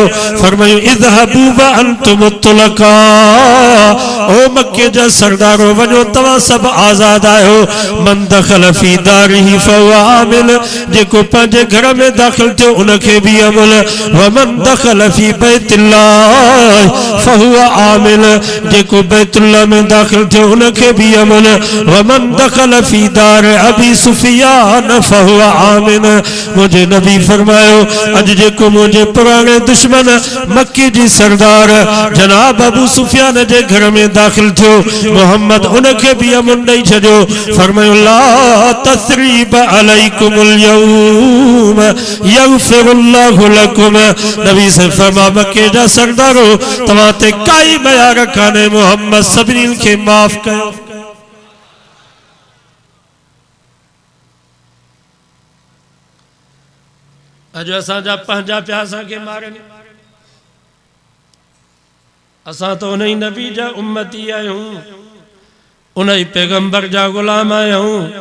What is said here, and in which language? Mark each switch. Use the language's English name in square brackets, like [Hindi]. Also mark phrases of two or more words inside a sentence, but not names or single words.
[Sindhi] फरमायो [Arabic] اذهبوا وأنتم الطلقاء, [Sindhi] ओ मक्के जा सरदारो वञो तव्हां सभु आज़ाद आहियो। [Arabic] من دخل في داره فهو آمن, [Sindhi] जेको पंहिंजे घर में दाख़िल थियो उनखे भी अमल। [Arabic] ومن دخل في بيت الله فهو آمن, [Sindhi] जेको बैतुल्लाह में दाख़िल थियो उनखे भी अमल। [Arabic] ومن دخل في دار أبي سفيان فهو آمن. [Sindhi] मुझे नबी फरमायो अॼु जेको मुझे पुराने दुश्मन मक्के जी सरदार जनाब अबू सुफियान जे घर में दाख़िल थियो मोहम्मद उनखे भी अमन ॾेई छॾियो। [Arabic] فرمايو لا تثريب عليكم اليوم يغفر الله لكم. [Sindhi] नबी से फरमा मक्के जा सरदारो तव्हां ते काई बयार कान्हे, मोहम्मद सभिनी खे माफ़ कयो। अॼु असांजा पंहिंजा पिया असांखे मारनि, असां तो उन नबी जा उम्मती आहियूं, उन पैगंबर जा गुलाम आहियूं।